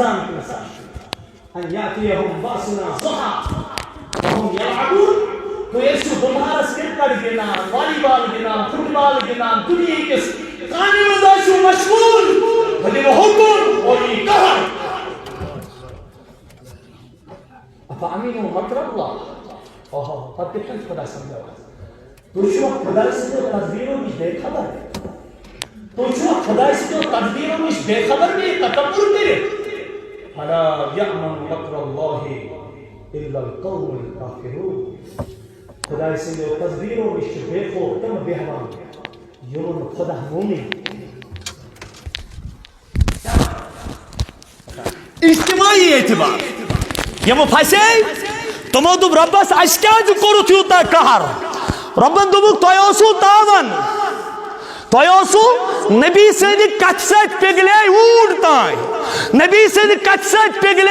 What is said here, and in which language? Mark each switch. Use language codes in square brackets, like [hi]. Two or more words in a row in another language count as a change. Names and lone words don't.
[ks] تُہۍ ٲسِو بُمارس کرکٹ گِنٛدان والی بال گِنٛدان فٹ بال گِنٛدان دُنہِکِس کامہِ منٛز ٲسِو مشغوٗل بہٕ دِمہٕ حُکم اور یی قہر [ar] اَفَأَمِنُوا مَكْرَ اللَّهِ [ks] اوہو پتہٕ کِتھ کٔنۍ خۄدا سمجھاوان تُہۍ چھِوا خۄداے سٕنٛدیو تدبیٖرو نِش بے خبر تُہۍ چھِوا خۄداے سٕنٛدیو تدبیٖرو نِش بے خبر بیٚیہِ تکبُر کٔرِتھ [ar] فَلَا يَأْمَنُ مَكْرَ اللَّهِ إِلَّا الْقَوْمُ الْكَافِرُونَ [ks] خۄداے سٕنٛدیو تدبیٖرو نِش چھِ بے خوف تِم بیٚہوان یِمو نہٕ خۄدا مونٕے اجتماعی اعتبار یمو پھسے تمو دوب ربس اس کیاز کورت یوتا قہر ربن دوبک تۄہہِ اوسوٕ تاون تۄہہِ اوسوٕ نبی سٕنٛدِ کتھِ سۭتۍ پِگلے اوٗڑ تام نبی سٕنٛدِ کتھِ سۭتۍ پِگلے